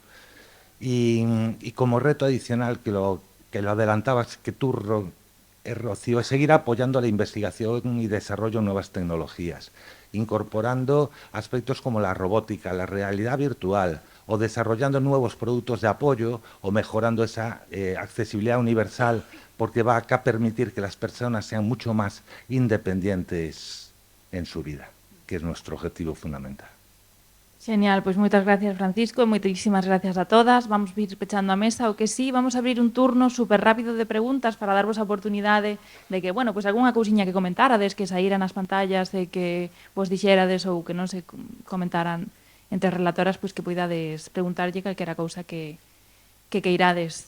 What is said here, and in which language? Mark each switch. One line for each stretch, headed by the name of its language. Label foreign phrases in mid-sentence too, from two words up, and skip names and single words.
Spanish: Y como reto adicional que lo que lo adelantabas que tú, Rocío, es seguir apoyando la investigación y desarrollo de nuevas tecnologías, incorporando aspectos como la robótica, la realidad virtual, o desarrollando nuevos productos de apoyo o mejorando esa accesibilidad universal, porque va a permitir que las personas sean mucho más independientes en su vida, que es nuestro objetivo fundamental.
Galician: Genial, pois moitas gracias, Francisco, e moitísimas gracias a todas. Vamos a ir pechando a mesa, o que sí, vamos a abrir un turno super rápido de preguntas para darvos a oportunidade de que, bueno, pois algunha cousiña que comentárades, que saíran as pantallas, de que vos dixerades ou que non se comentaran entre as relatoras, pois que poidades preguntarlle calquera cousa que queirades.